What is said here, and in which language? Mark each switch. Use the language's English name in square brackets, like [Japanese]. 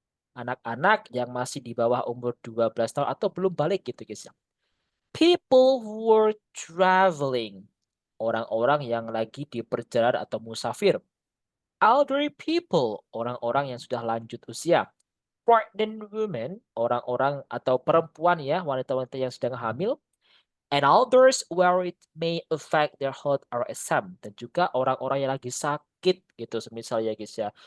[Indonesian] Anak-anak yang masih di bawah umur 12 tahun atau belum balik gitu guys ya. [English] People who were traveling. [Indonesian] Orang-orang yang lagi di perjalanan atau musafir. [English] Elderly people. [Indonesian] Orang-orang yang sudah lanjut usia. [English] Pregnant women. [Indonesian] Orang-orang atau perempuan ya. Wanita-wanita yang sedang hamil. [English] And others where it may affect their health or exam. [Indonesian] Dan juga orang-orang yang lagi sakit gitu misalnya guys ya.